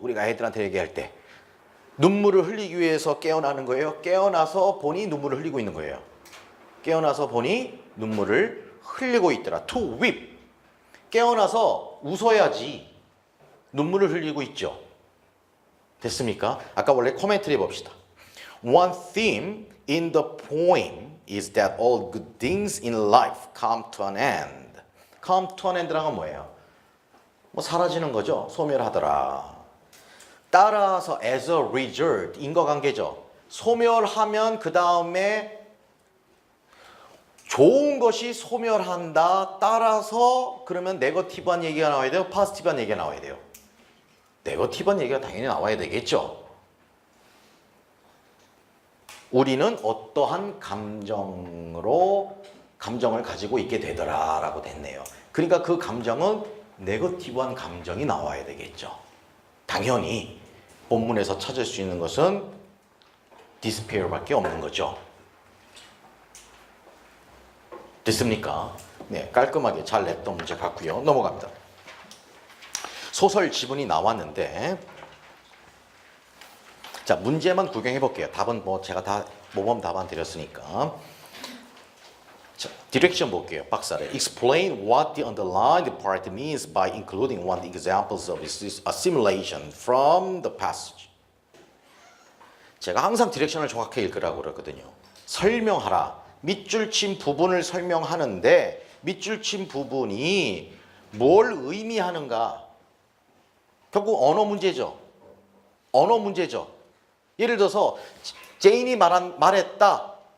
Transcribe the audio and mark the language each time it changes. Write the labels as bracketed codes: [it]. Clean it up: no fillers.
[ko] 우리가 애들한테 얘기할 때 눈물을 흘리기 위해서 깨어나는 거예요. 깨어나서 보니 눈물을 흘리고 있는 거예요. 깨어나서 보니 눈물을 흘리고 있더라. [en] to weep. [ko] 깨어나서 웃어야지. 눈물을 흘리고 있죠. 됐습니까? 아까 원래 코멘트리 봅시다. [en] One theme in the poem is that all good things in life come to an end. come to an end [ko] 라는 건 뭐예요? 뭐 사라지는 거죠. 소멸하더라. 따라서 [en] as a result [ko] 인과관계죠. 소멸하면 그 다음에 좋은 것이 소멸한다. 따라서 그러면 네거티브한 얘기가 나와야 돼요? 포지티브한 얘기가 나와야 돼요? 네거티브한 얘기가 당연히 나와야 되겠죠. 우리는 어떠한 감정을 가지고 있게 되더라라고 됐네요. 그러니까 그 감정은 네거티브한 감정이 나와야 되겠죠. 당연히 본문에서 찾을 수 있는 것은 despair밖에 없는 거죠. 됐습니까? 네, 깔끔하게 잘 냈던 문제 같고요. 넘어갑니다. 소설 지문이 나왔는데 자 문제만 구경해 볼게요. 답은 뭐 제가 다 모범 답안 드렸으니까. 자, 디렉션 볼게요. 박사를. [en] Explain what the underlined part means by including one examples of a simulation from the passage. [ko] 제가 항상 디렉션을 정확하게 읽으라고 그러거든요. 설명하라. 밑줄 친 부분을 설명하는데 밑줄 친 부분이 뭘 의미하는가? 결국 언어 문제죠. 언어 문제죠. 예를 들어서 제인이 말했다.